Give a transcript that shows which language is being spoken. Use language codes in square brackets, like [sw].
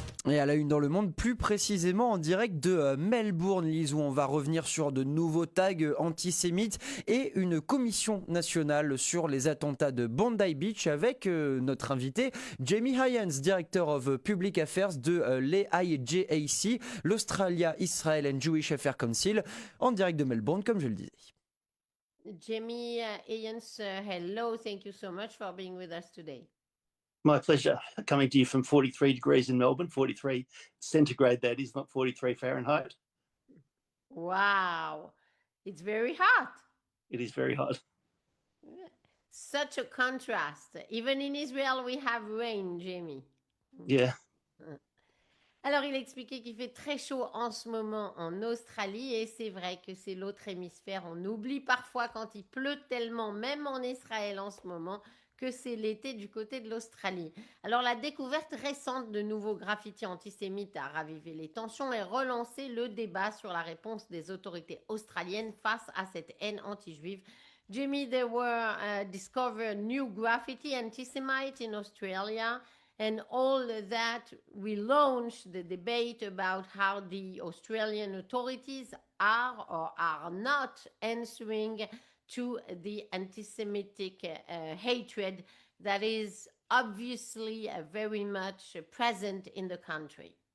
[fr] Et à la une dans le monde, plus précisément en direct de Melbourne, Lise, où on va revenir sur de nouveaux tags antisémites et une commission nationale sur les attentats de Bondi Beach avec notre invité Jamie Hyans, Director of Public Affairs de l'AIJAC, l'Australia Israel and Jewish Affairs Council, en direct de Melbourne, comme je le disais. [en] Jamie Hyans, hello. Thank you so much for being with us today. My pleasure. Coming to you from 43 degrees in Melbourne, 43 centigrade, that is, not 43 Fahrenheit. Wow, it's very hot. It is very hot. Such a contrast. Even in Israel, we have rain, Jamie. Yeah. [fr] Alors, il expliquait qu'il fait très chaud en ce moment en Australie et c'est vrai que c'est l'autre hémisphère. On oublie parfois quand il pleut tellement, même en Israël en ce moment, que c'est l'été du côté de l'Australie. Alors, la découverte récente de nouveaux graffitis antisémites a ravivé les tensions et relancé le débat sur la réponse des autorités australiennes face à cette haine anti-juive. [en] Jimmy, there were discovered new graffiti anti-Semite in Australia. And all that relaunched the debate about how the Australian authorities are or are not answering to the anti-Semitic hatred that is obviously very much present in the country.